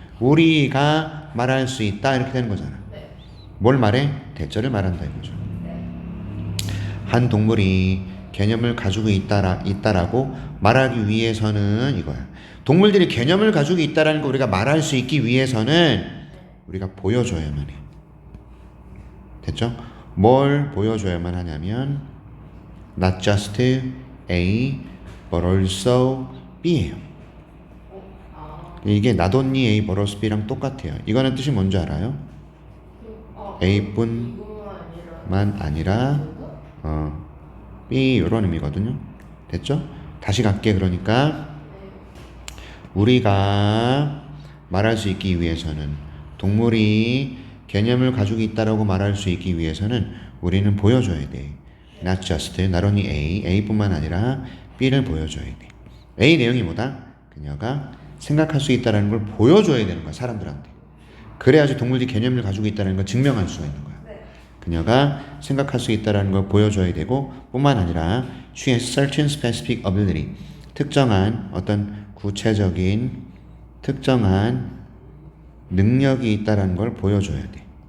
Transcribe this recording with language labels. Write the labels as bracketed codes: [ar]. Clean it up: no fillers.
[ko] 우리가 말할 수 있다 이렇게 되는 거잖아. 뭘 말해? 대절을 말한다 이거죠. 한 동물이 개념을 가지고 있다라고 말하기 위해서는 이거야. 동물들이 개념을 가지고 있다라는 거 우리가 말할 수 있기 위해서는 우리가 보여줘야만 해. 됐죠? 뭘 보여줘야만 하냐면 [en] not just A but also B [ko] 예요. 이게 [en] not only A but also B [ko] 랑 똑같아요. 이거는 뜻이 뭔지 알아요? A뿐만 아니라 B 이런 의미거든요. 됐죠? 다시 갈게. 그러니까 우리가 말할 수 있기 위해서는 동물이 개념을 가지고 있다라고 말할 수 있기 위해서는 우리는 보여줘야 돼. [en] Not just, not only [ko] A뿐만 아니라 B를 보여줘야 돼. A 내용이 뭐다? 그녀가 생각할 수 있다는 걸 보여줘야 되는 거야, 사람들한테. 그래야지 동물들이 개념을 가지고 있다는 걸 증명할 수가 있는 거야. 그녀가 생각할 수 있다는 걸 보여줘야 되고 뿐만 아니라 [en] she has certain specific ability [ko] 특정한 어떤 구체적인 특정한 능력이 있다는 걸 보여줘야 돼.